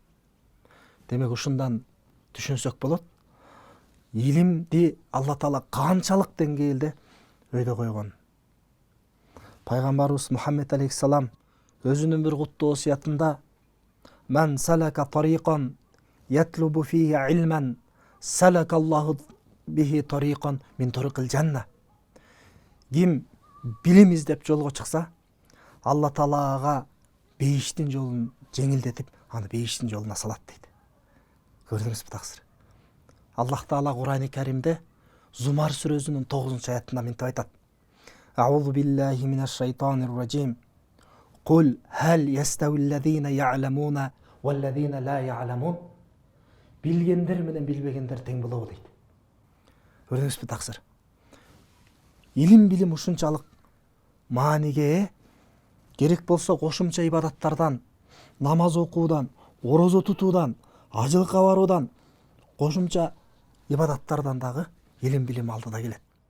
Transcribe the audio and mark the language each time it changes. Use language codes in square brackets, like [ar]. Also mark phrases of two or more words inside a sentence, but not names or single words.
[ky] Демек ушундан түшүнсөк болот. Илимди Алла Таала канчалык деңгээлде өйдө койгон. Пайгамбарыбыз Мухаммед алейхиссалам өзүнүн бир куттуу осуятында [ar] "من سلك طريقا يطلب فيه علما سلك الله به طريقا من طرق الجنة." [ky] Ким билим издеп жолго чыкса, Алла Таалага бейиштин жолун жеңилдетип, аны бейиштин жолуна салат дейт. Көрдүңүзбү, таксыр? Аллах Таала Кур'ан-ы Каримде Зумар сүрөсүнүн 9-аятында мынтип айтат: [ar] "أعوذ بالله من الشيطان الرجيم. قل هل يستوي الذين يعلمون والذين لا يعلمون." [ky] Билгендер менен билбегендер тең болобу дейт. Көрдүңүзбү, таксыр? Илим билим ушунчалык мааниге керек болсо кошумча ибадаттардан, намаз окуудан, орозо тутуудан, ажылыкка баруудан, кошумча ибадаттардан дагы илим билим алдыда келет.